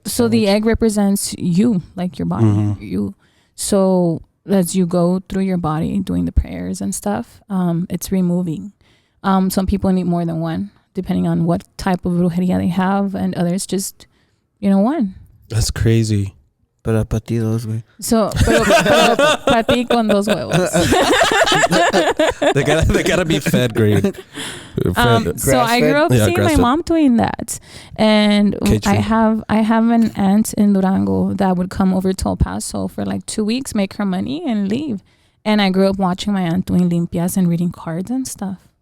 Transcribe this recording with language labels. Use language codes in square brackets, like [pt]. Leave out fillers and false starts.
[en] so the egg represents you, like your body, you. So as you go through your body doing the prayers and stuff, it's removing. Some people need more than one, depending on what type of brujeria they have, and others just, one. That's crazy. [es] Pero para ti dos, güey. So, pero para ti con dos huevos. [en] They gotta be fed green. So I grew up seeing my mom doing that, and I have an aunt in Durango that would come over to El Paso for like 2 weeks, make her money, and leave. And I grew up watching my aunt doing limpias and reading cards and stuff.